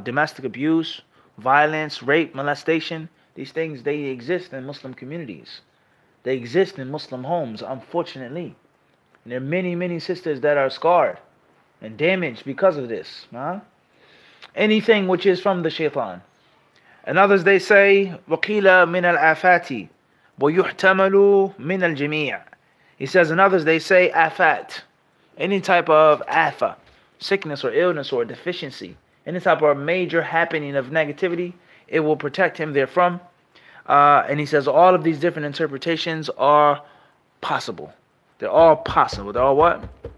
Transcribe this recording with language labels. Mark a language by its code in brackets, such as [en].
[en] Domestic abuse, violence, rape, molestation. These things, they exist in Muslim communities. They exist in Muslim homes, unfortunately. And there are many sisters that are scarred and damaged because of this. Anything which is from the shaitan. And others they say, [ar] وَقِيلَ مِنَ الْآفَاتِ وَيُحْتَمَلُ مِنَ الْجَمِيعِ. [en] He says, and others they say, afat. Any type of afa, sickness or illness or deficiency. Any type of major happening of negativity, it will protect him therefrom. And he says all of these different interpretations are possible. They're all possible. They're all what?